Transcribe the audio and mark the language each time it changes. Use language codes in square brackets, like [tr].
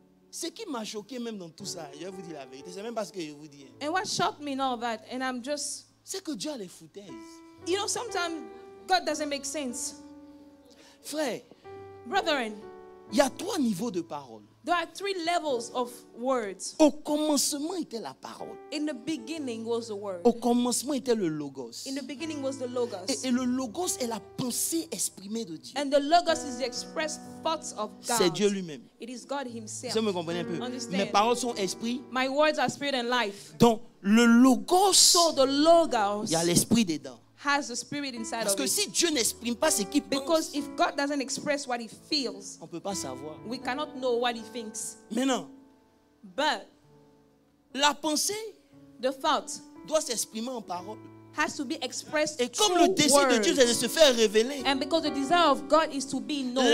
[fr] Ce qui m'a choqué même dans tout ça, je vais vous dire la vérité, c'est même pas ce que je vous dis. [en] And what shocked me in all that, and I'm just, [fr] c'est que Dieu a les foutaises. [en] You know, sometimes God doesn't make sense. [fr] Frère, [en] brethren, [fr] il y a 3 niveaux de parole. [en] There are 3 levels of words. [fr] Au commencement était la parole. [en] In the beginning was the word. [fr] Au commencement était le logos. [en] In the beginning was the logos. [fr] Et le logos est la pensée exprimée de Dieu. [en] And the logos is the expressed thoughts of God. [fr] C'est Dieu lui-même. [en] It is God Himself. [fr] Vous me comprenez un peu? [en] Understand? [fr] Mes paroles sont esprit. [en] My words are spirit and life. [fr] Donc le logos, [en] so the logos, [fr] il y a l'esprit dedans. [en] Has the spirit inside [fr] Parce [en] of [fr] que [en] it. [fr] si Dieu n'exprime pas ce qu'il pense, [en] because if God doesn't express what He feels, [fr] on peut pas savoir. [en] We cannot know what He thinks. [fr] Maintenant, [en] but [fr] la pensée, [en] the thought, [fr] doit s'exprimer en parole. [en] Has to be expressed. [fr] Et comme le désir de Dieu c'est de se faire révéler, [en] and because the desire of God is to be known,